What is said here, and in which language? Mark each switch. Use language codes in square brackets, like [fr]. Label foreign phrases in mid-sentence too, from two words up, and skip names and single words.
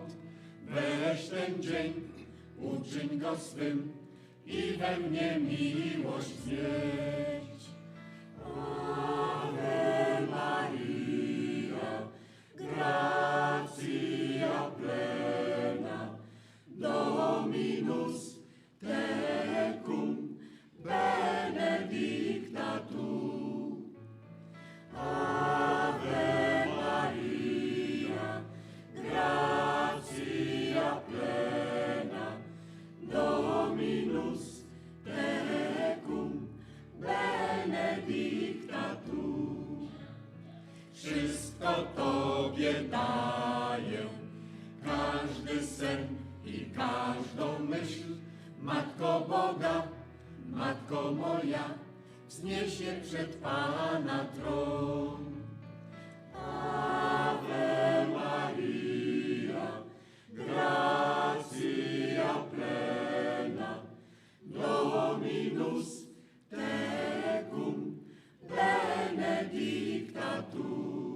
[pl] Weź ten dzień, uczyń go swym i we mnie miłość znieść. [la] Ave Maria, gratia plena, Dominus tecum, benedicta tu. Ave Maria, gratia plena, Dominus tecum, benedicta tu. [pl] Wszystko Tobie daję, każdy sen i każdą myśl. Matko Boga, Matko moja, wzniesie przed Pana tron. [la] Ave Maria, gratia plena, Dominus tecum, benedicta tu.